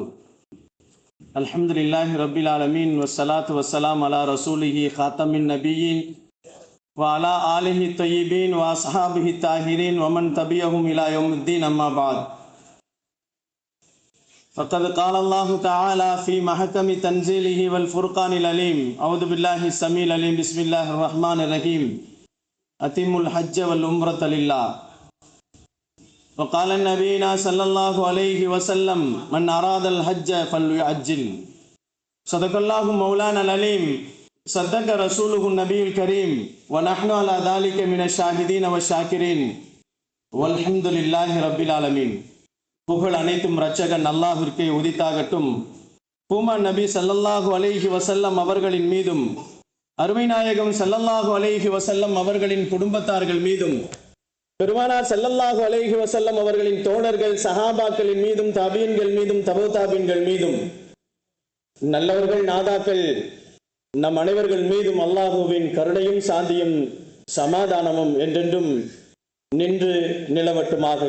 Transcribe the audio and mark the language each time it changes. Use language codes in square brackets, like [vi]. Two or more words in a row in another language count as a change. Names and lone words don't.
[ar] الحمد لله رب العالمين والصلاة والسلام على رسوله خاتم النبيين وعلى آله الطيبين وأصحابه الطاهرين ومن تبعهم إلى يوم الدين أما بعد. فقد قال الله تعالى في محكم تنزيله والفرقان العليم. أعوذ بالله السميع العليم. بسم الله الرحمن الرحيم. أتموا الحج والعمرة لله. وقال النبينا صلى الله عليه وسلم من أراد الحج فليعجل. صدق الله مولانا العليم. صدق رسوله النبي الكريم. ونحن على ذلك من الشاهدين والشاكرين. والحمد لله رب العالمين. [ta] புகழ் அனைத்தும் இரட்சகன் அல்லாஹ்விற்கே உரித்தாகட்டும். பூமான் நபி [ar] صلى الله عليه وسلم [ta] அவர்களின் மீதும் அருமை நாயகம் [ar] صلى الله عليه وسلم [ta] அவர்களின் குடும்பத்தார்கள் மீதும் பெருமானார் [ar] صلى الله عليه وسلم [ta] அவர்களின் தோழர்கள் சஹாபாக்களின் மீதும் தாபீன்கள் மீதும் தபோ தாபீன்கள் மீதும் நல்லவர்கள் நாதாக்கள் நம் அனைவர்கள் மீதும் அல்லாஹுவின் கருணையும் சாந்தியும் சமாதானமும் என்றென்றும் நின்று நிலவட்டுமாக.